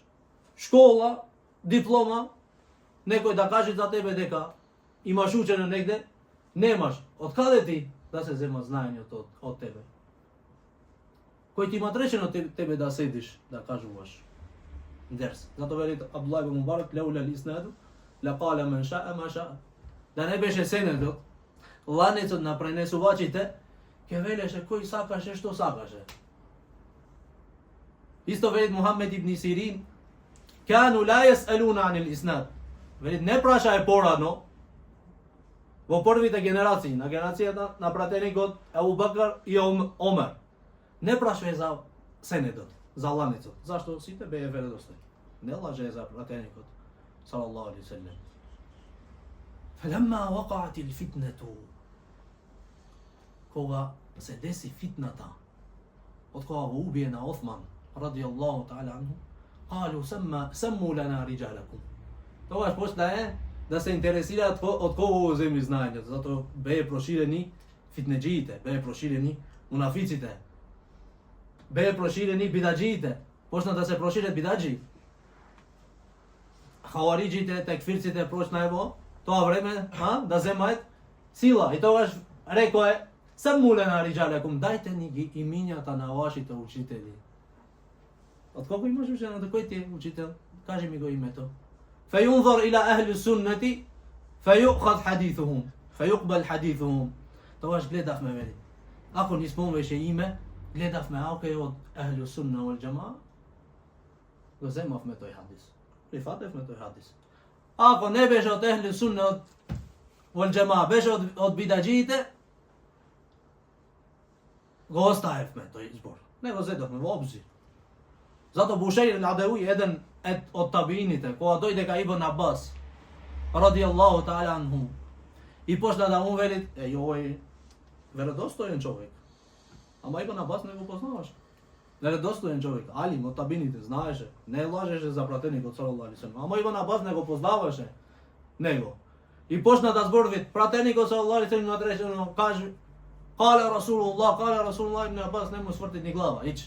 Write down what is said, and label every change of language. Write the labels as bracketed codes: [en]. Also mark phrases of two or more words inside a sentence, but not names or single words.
[mk] Школа, диплома, некој да каже за тебе дека имаш учено негде, немаш. Од каде ти да се зема знаењето од тебе? Кој ти има речено тебе да седиш, да кажуваш дерс. Затоа вели [ar] Абдуллах ибн Мубарак: "لولا الإسناد لقال من شاء ما شاء." [mk] Да не беше сенедот, ланецот на пренесувачите, ќе велеше кој сакаше што сакаше. Исто вели [ar] Мухамед ибн Сирин: "كانوا لا يسألون عن الإسناد." [mk] Вели не прашај порано во првите генерации, на генерацијата на пратеникот Абу Бакр и Омер. Не прашај за сенедот, за ланецот. Зашто сите беа веродостојни. Не лаже за пратеникот [ar] صلى الله عليه وسلم. فلما وقعت الفتنة, [mk] кога се деси фитната, од кога го убиена Осман [ar] رضي الله تعالى عنه, قالوا سموا لنا رجالكم. [mk] Тогаш почна да се интересираат од кого го земи знаењето, затоа беа проширени фитнеџиите, беа проширени мунафиците, беа проширени бидаџиите, почна да се прошират бидаџи. Хавариџите, текфирците почнаа во тоа време да земаат сила. И тогаш рекоа: [ar] "سموا لنا رجالكم", [mk] дајте ни ги имињата на вашите учители. Од кого имаш учено? Кој ти е учител? Кажи ми го името. [ar] فينظر إلى أهل السنة فيؤخذ حديثهم فيقبل حديثهم. [mk] Тогаш гледавме, вели. Ако ни спомнеше име, гледавме ако е од [ar] أهل السنة والجماعة, [mk] го земавме тој хадис. Прифатевме тој хадис. Ако не беше од [ar] أهل السنة والجماعة, [mk] беше од бидаџиите, го оставивме тој збор. Не го зедовме во обзир. Зато Бушейр ал-Адауи, еден од табиините, кога дојде кај Ибн Аббас, [ar] رضي الله تعالى عنه, [mk] и почна да му вели: "Овој веродостоен човек." Ама Ибн Аббас не го познаваше. Нередостоен човек, алим од табините, знаеше, не лажеше за пратеникот [ar] صلى الله عليه وسلم. [mk] Ама Ибн Абас не го познаваше него. И почна да зборви пратеникот [ar] صلى الله عليه وسلم [mk] надречено каже [ar] قال رسول الله, [mk] Ибн Абас не му сврти ни глава, ич.